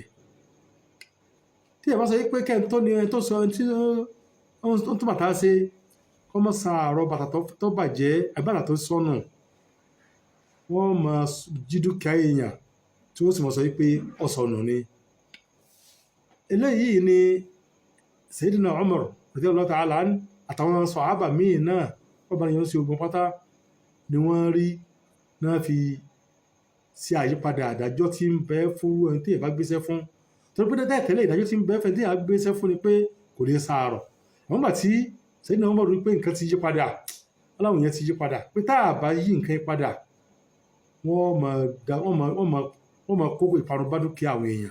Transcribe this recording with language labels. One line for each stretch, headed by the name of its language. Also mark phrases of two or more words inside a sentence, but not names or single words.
Yoruba: Tí ẹ bá sọ pé kẹ́ni tó ní ẹni tó sọ ẹni tí ó ń tún bàtà ṣe kọ́ mọ́ san àrọ̀ bàtà tó bàjẹ́ àgbàdà tó sọnù, wọ́n máa jí dúkìá èèyàn tí wọ́n sì mọ̀ sọ pé ọ̀sọ̀nù ni. Eléyìí ni Sayyidina Umar
Arabic: رضي الله تعالى عنه
Yoruba: àtàwọn sàhábà míì náà wọ́n bá yẹn sí ogun pátá ni wọ́n rí náà fi ṣe àyípadà àdájọ́ tí ń bẹ fún ẹni tí ìbá gbéṣẹ́ fún. Torí pé tẹ́lẹ̀ ìdájọ́ tí ń bẹ fẹ́ tí ìbá gbéṣẹ́ fún ni pé kò ní sàárọ̀. Àwọn gbà tí Sayyidina Umar rí pé nǹkan ti yí padà, aláwọ̀ yẹn ti yí padà, pé tá a bá yí nǹkan yí padà wọ́n máa kó ìparun bá dúkìá àwọn èèyàn.